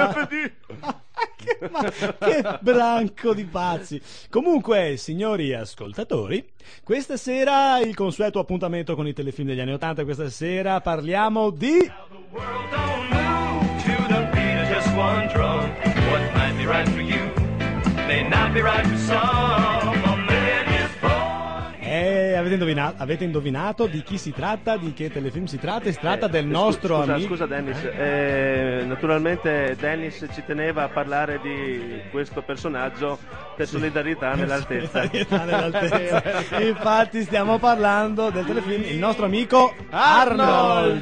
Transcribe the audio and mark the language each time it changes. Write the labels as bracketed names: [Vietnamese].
[Italian] Che branco di pazzi. Comunque, signori ascoltatori, questa sera il consueto appuntamento con i telefilm degli anni 80. Questa sera parliamo di... [English] One drum, what might be right for you may not be right for some. [Italian] Avete indovinato di chi si tratta, di che telefilm si tratta? Si tratta del nostro amico. Scusa Dennis, naturalmente Dennis ci teneva a parlare di questo personaggio per solidarietà nell'altezza. Infatti stiamo parlando del telefilm Il nostro amico Arnold.